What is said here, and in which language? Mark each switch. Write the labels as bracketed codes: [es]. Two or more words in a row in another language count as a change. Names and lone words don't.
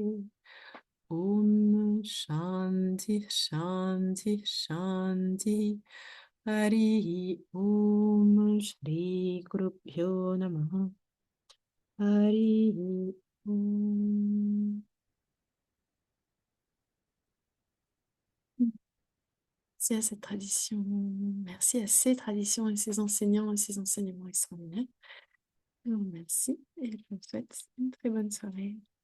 [sa] Om Shanti Shanti Shanti Hari Om Shri Gurubhyo Namaha Hari Om. [fr] Merci à cette tradition, merci à ces traditions et ces enseignants et ces enseignements extraordinaires. Je vous remercie et je vous souhaite une très bonne soirée.